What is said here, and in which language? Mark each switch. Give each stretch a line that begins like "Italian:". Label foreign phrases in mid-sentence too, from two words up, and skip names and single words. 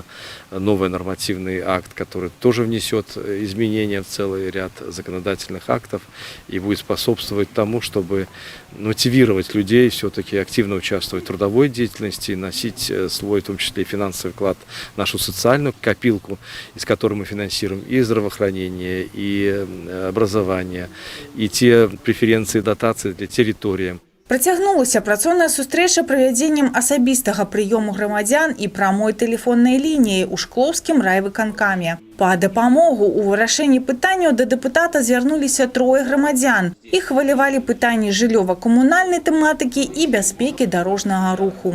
Russian: новый нормативный акт, который тоже внесет изменения в целый ряд законодательных актов и будет способствовать тому, чтобы мотивировать людей все-таки активно участвовать в трудовой деятельности, носить свой, в том числе и финансовый вклад в нашу социальную копилку, из которой мы финансируем и здравоохранение, и образование, и те преференции, дотации для территории.
Belarusian: Працягнулася працоўная сустрэча правядзеннем асабістага прыёму грамадзян і прамой тэлефоннай лініі ў Шклоўскім райвыканкаме. Па дапамогу ў вырашэнні пытанняў да дэпутата звярнуліся 3 грамадзян. Іх хвалявалі пытанні жыллёва-камунальнай тэматыкі і бяспекі дарожнага руху.